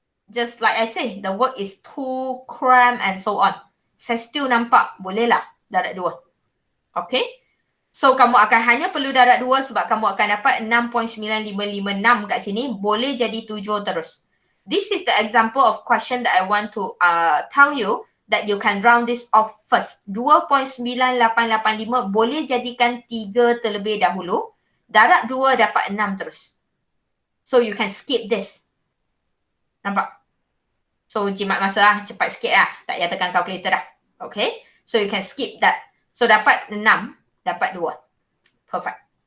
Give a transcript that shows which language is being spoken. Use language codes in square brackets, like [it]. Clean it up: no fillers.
[en] Just like I say, the work is too cram and so on. [ms] Saya still nampak bolehlah darab 2. Okay. So kamu akan hanya perlu darab 2 sebab kamu akan dapat 6.9556 kat sini. Boleh jadi 7 terus. [en] This is the example of question that I want to tell you that you can round this off first. [ms] 2.9885 boleh jadikan 3 terlebih dahulu. Darab 2 dapat 6 terus. [en] So you can skip this. [ms] Nampak? So jimat masa lah. Cepat sikit lah. Tak payah tekan calculator dah. Okay. [en] So you can skip that. [ms] So dapat 6. Dapat 2. [en] Perfect.